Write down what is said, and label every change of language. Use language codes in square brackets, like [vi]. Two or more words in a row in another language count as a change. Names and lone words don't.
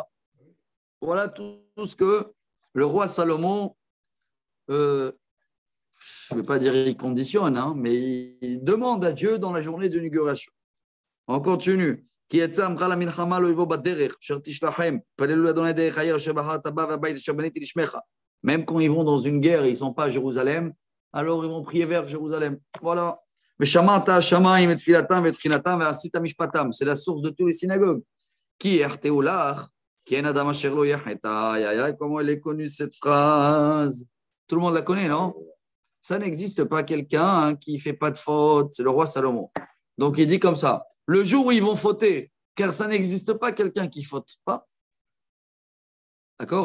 [fr] Voilà tout ce que le roi Salomon, je ne vais pas dire il conditionne, hein, mais il demande à Dieu dans la journée d'inauguration. On continue. Même quand ils vont dans une guerre, ils ne sont pas à Jérusalem, Alors ils vont prier vers Jérusalem. Voilà. [he] ושמעת השמיים את תפילתם ואת תחינתם ועשית משפטם. [fr] C'est la source de tous les synagogues. [he] Qui יחטאו לך, כי אין אדם אשר לא יחטא. [fr] Comment elle est connue cette phrase? Tout le monde la connaît, non? Ça n'existe pas quelqu'un qui ne fait pas de faute. C'est le roi Salomon. Donc il dit comme ça. Le jour où ils vont fauter, car ça n'existe pas quelqu'un qui ne faute pas. D'accord?